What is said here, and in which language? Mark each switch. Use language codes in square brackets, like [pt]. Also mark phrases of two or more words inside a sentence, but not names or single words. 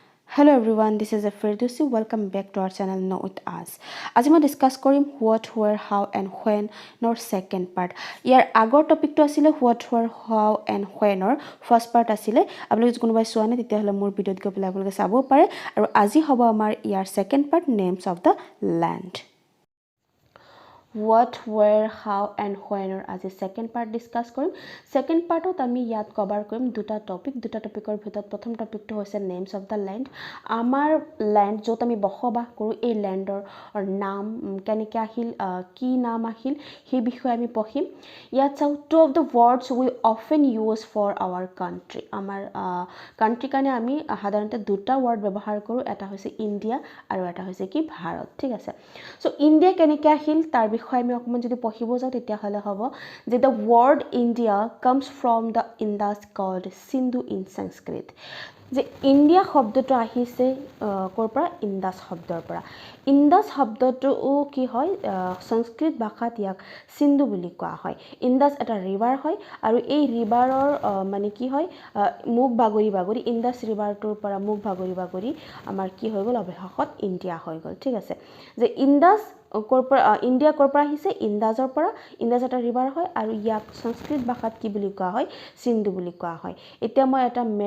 [en] Hello everyone, this is Firdausi. Welcome back to our channel Know With Us. [as] আজি মই ডিসকাস কৰিম [en] what, where, how and when [as] নর second part. ইয়াৰ আগৰ টপিকটো আছিল [en] what, where, how and when [as] ৰ [en] first part [as] আছিল। আপোনালোকে কোনোবাই চোৱা নাই তেতিয়াহলে মোৰ ভিডিঅ'ত গৈ পেলাই আপোনালোকে চাব পাৰে আৰু আজি হ'ব আমাৰ ইয়াৰ [en] second part names of the land. What, where, how and when [as] or আজি [en] second part [as] discuss কৰিম [en] second part [as] ত আমি ইয়াত কভাৰ কৰিম দুটা টপিকৰ ভিতৰত প্ৰথম টপিকটো হৈছে [en] names of the land [as] আমাৰ land য'ত আমি বসবাস কৰোঁ এই ল্যান্ডৰ নাম কেনেকৈ আহিল কি নাম আহিল সেই বিষয়ে আমি পঢ়িম ইয়াত চাও [en] two of the words we often use for our country [as] আমাৰ country কাৰণে আমি সাধাৰণতে দুটা word ব্যৱহাৰ কৰোঁ এটা হৈছে ইণ্ডিয়া আৰু এটা হৈছে কি ভাৰত ঠিক আছে সো ইণ্ডিয়া কেনেকৈ আহিল তাৰ বিষয়ে আমি অকমান যদি পঢ়িব যাও তেতিয়া হলে হ'ব যে [en] the word India comes from the Indus called Sindhu in [as] Sanskrit যে ইণ্ডিয়া শব্দটো আহিছে কৰ পৰা ইন্দাস শব্দৰ পৰা ইন্দাস শব্দটো কি হয় সংস্কৃত ভাষাত ইয়াক সিন্ধু বুলি কোৱা হয় ইন্দাস এটা ৰিভাৰ হয় আৰু এই ৰিভাৰৰ মানে কি হয় মুখ বাগৰি ইন্দাস ৰিভাৰটোৰ পৰা মুখ বাগৰি আমাৰ কি হৈ গ'ল অৱশেষত ইণ্ডিয়া হৈ গ'ল ঠিক আছে যে ইন্দাস ইণ্ডিয়া কৰ পৰা আহিছে ইন্দাজৰ পৰা ইন্দাজ এটা ৰিভাৰ হয় আৰু ইয়াক সংস্কৃত ভাষাত কি বুলি কোৱা হয় সিন্ধু বুলি কোৱা হয় এতিয়া মই এটা